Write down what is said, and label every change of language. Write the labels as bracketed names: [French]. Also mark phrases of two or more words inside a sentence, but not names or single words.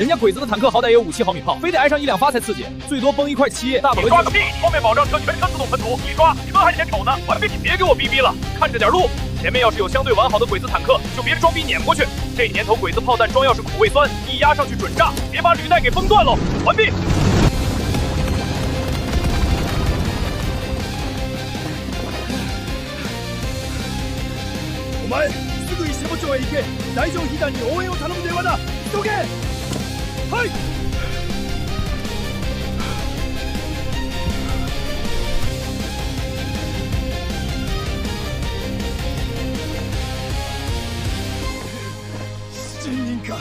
[Chinese] 人家鬼子的坦克好歹也有57毫米炮，非得挨上1、2发才刺激，最多崩一块漆，大不了你抓个屁！后面保障车全车自动喷涂，你抓车还嫌丑呢。完毕，你别给我逼逼了，看着点路。前面要是有相对完好的鬼子坦克，就别装逼撵过去。这年头鬼子炮弹装要是苦味酸，一压上去准炸，别把履带给崩断喽。完毕。 [Japanese] お前すぐ石本町へ行け。大乗飛弾に応援を頼む電話だ。急げ。はい。7人か。